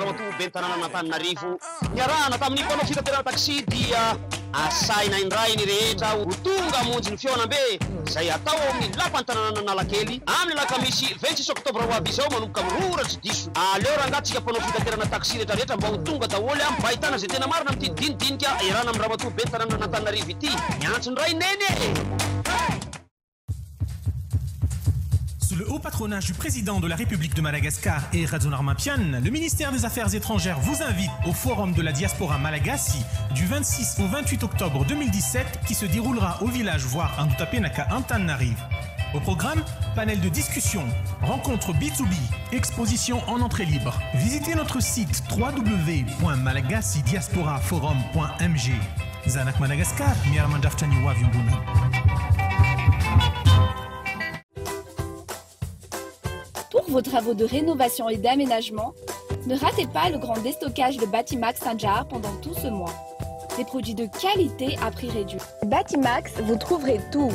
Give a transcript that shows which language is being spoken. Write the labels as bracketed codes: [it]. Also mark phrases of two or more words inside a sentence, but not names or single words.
[mg] ramatoa ben'ny tanàna n'Antananarivo niarahana tamin'ny mpanao fitaterana taksi dia asaina indray ny rehetra ho tonga hamonjy ny fiaonam-be izay atao amin'ny lapan'ny tanàna Analakely amin'ny alakamisy 26 oktobra ho avy izao manomboka miroratry diso. Aleo rangatsika mpanao fitaterana taksi rehetrarehetra mba ho tonga daholo mba ahitana zay tena marina amin'ity dinidinika iarahana amin'ny ramatoa ben'ny tanàna n'Antananarivo ity. Miantso indray neny. [fr] Sous le haut patronage du président de la République de Madagascar et Radzounarmapian, le ministère des Affaires étrangères vous invite au Forum de la Diaspora Malagasy du 26 au 28 octobre 2017 qui se déroulera au village voire Andutapenaka Antananarive. Au programme, panel de discussion, rencontres B2B, exposition en entrée libre. Visitez notre site www.malagasy-diasporaforum.mg. [mg] zanak Madagascar miara-mandrafitra ny ho avy amboniny. [fr] Pour vos travaux de rénovation et d'aménagement, ne ratez pas le grand déstockage de Batimax Saint-Jar pendant tout ce mois. Des produits de qualité à prix réduit. Batimax, vous trouverez tout.